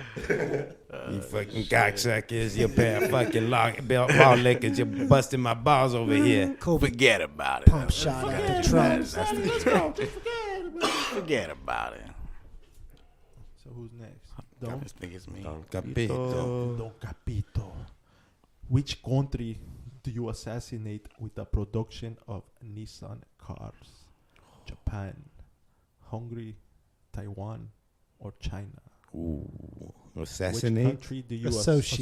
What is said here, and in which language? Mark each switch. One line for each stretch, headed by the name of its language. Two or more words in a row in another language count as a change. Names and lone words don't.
English: You fucking cocksuckers. You pair of fucking ball lickers. You're busting my balls over here. Forget about it. Pump shot at the Trump. Forget about it. So who's next? I just think it's me. Don Capito. Don Capito. Which country do you assassinate with the production of Nissan cars? Japan, Hungary, Taiwan, or China? Ooh, Which assassinate. country do you Associate.